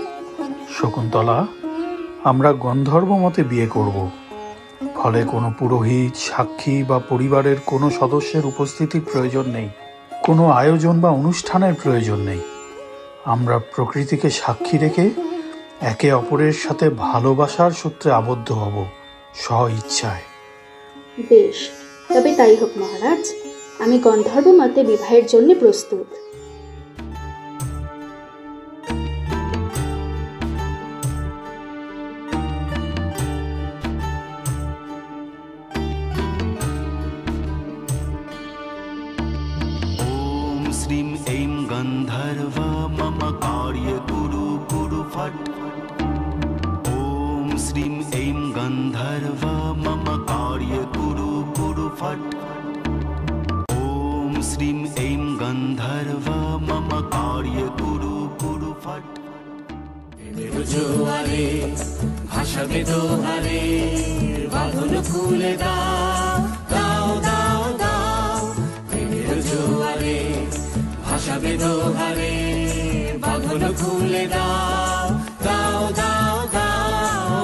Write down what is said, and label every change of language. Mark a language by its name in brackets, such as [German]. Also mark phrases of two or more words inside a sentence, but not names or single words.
[Bangla] শকুন্তলা, আমরা গন্ধর্ব মতে বিয়ে করব, ফলে কোনো পুরোহিত, সাক্ষী বা পরিবারের কোনো সদস্যের উপস্থিতির প্রয়োজন নেই, কোনো আয়োজন বা অনুষ্ঠানের প্রয়োজন নেই। আমরা প্রকৃতিকে সাক্ষী রেখে একে অপরের সাথে ভালোবাসার সূত্রে আবদ্ধ হব, স্ব ইচ্ছায়। বেশ, তবে তাই হোক মহারাজ। আমি গন্ধর্ব মতে বিবাহের জন্য প্রস্তুত। [Sanskrit] श्रीं ऐं गन्धर्व मम कार्य कुरु कुरु फट्। ॐ श्रीं ऐं गन्धर्व मम कार्य कुरु कुरु फट्। ॐ श्रीं ऐं गन्धर्व मम कार्य कुरु कुरु फट्। [Bangla] জোয়ারে ভাসাবে দোহারে বাঁধন খুলে দাও দাও দাও দাও। প্রেমের জোয়ারে ভাসাবে দোহারে বাঁধন খুলে দাও দাও দাও দাও।